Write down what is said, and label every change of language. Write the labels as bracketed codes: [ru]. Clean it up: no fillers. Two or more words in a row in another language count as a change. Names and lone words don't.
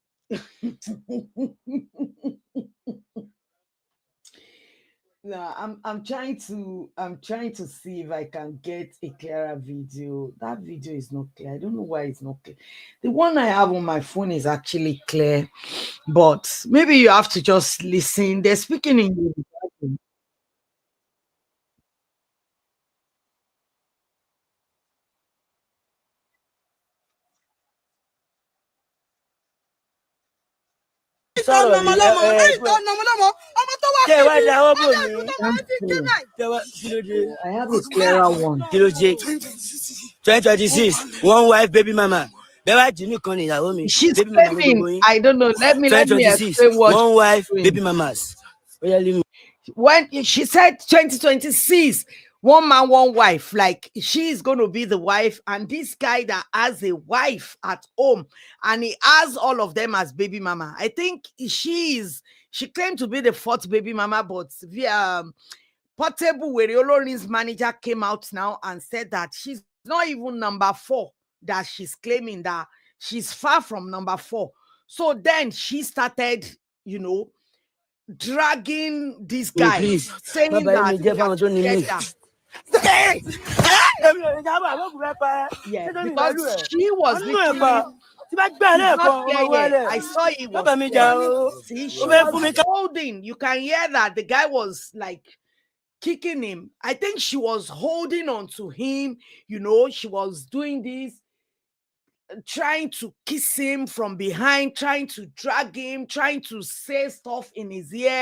[en] No, I'm trying to see if I can get a clearer video. That video is not clear. I don't know why it's not clear. The one I have on my phone is actually clear, but maybe you have to just listen. They're speaking in Yoruba. [yo] sọ̀rọ̀ yìí ṣé ìwà ìdáwọ́ bò ní kí ló dé [en] I have a clearer one. [yo] kí ló dé 2026 [en] one wife baby mama [yo] bẹ́ẹ̀ wá jí nìkan ní ìyàwó mi [en] She's baby mama [yo] ní gbogbo [en] claiming, [yo] yín [en] I don't know. Let me 2026 explain what one wife she's doing. baby mamas [yo] ó yẹ [en] leave me. When she said 2026, one man, one wife, like she's going to be the wife, and this guy that has a wife at home and he has all of them as baby mama. I think she claimed to be the fourth baby mama, but via Portable, where Olorin's manager came out now and said that she's not even number 4, that she's claiming that she's far from number 4. So then she started, dragging this guy, please saying [yo] má bàa mi jẹ́ fáwọn tó ní mí. [en] Yeah, because she was literally I saw he was see, she was holding. You can hear that the guy was like kicking him. I think she was holding on to him. She was doing this, trying to kiss him from behind, trying to drag him, trying to say stuff in his ear.